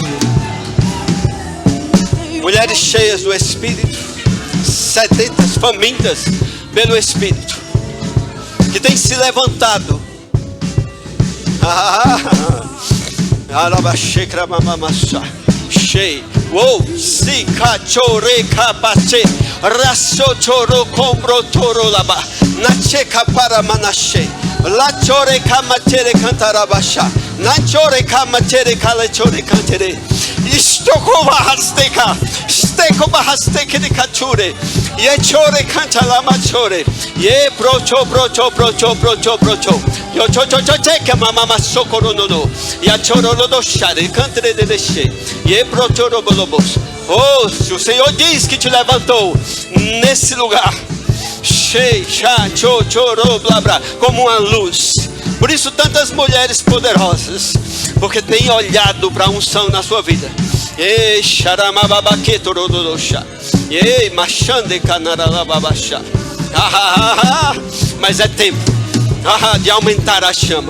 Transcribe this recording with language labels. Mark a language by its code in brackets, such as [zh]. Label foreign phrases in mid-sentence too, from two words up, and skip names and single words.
[pt] Mulheres cheias do Espírito, sedentas, famintas pelo Espírito, que tem se levantado. Cheio. Uou, si cachore capache, raso choro compro toro laba, nacheca para manache, la chore camatere cantarabasha, nachore camatere calechore cantere, istoko bahasteka, steko bahasteke de cachure, ye chore cantalama chore, ye brocho, yo che mama socorro no, ya choro no share, cantere de desce, ye brocho robo. Oh, se o Senhor diz que te levantou nesse lugar, como uma luz. Por isso tantas mulheres poderosas, porque tem olhado para a unção na sua vida. Mas é tempo de aumentar a chama.